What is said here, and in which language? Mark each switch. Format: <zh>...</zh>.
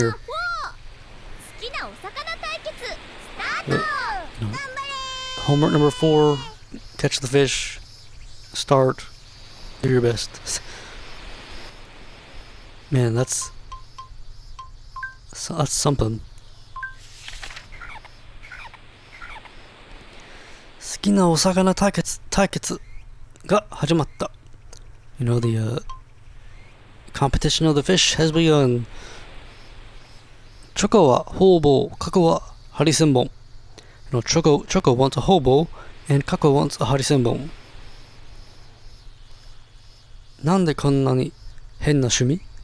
<ja>ナンバー4好きなお魚対決スタート</ja> <en>No.</en> <ja>頑張れ</ja> <en>Homework number 4: catch the fish. Start. Do your best. Man, that's something.</en> <ja>好きなお魚対決が始まった.</ja> <en>You know, the competition of the fish has begun.</en> <ja>チョコはホウボウ、カコはハリセンボン.</ja> <en>You know, Choco wants a hobo, and Kako wants a ハリセンボン.</en> <ja>なんでこんなに変な趣味?</ja>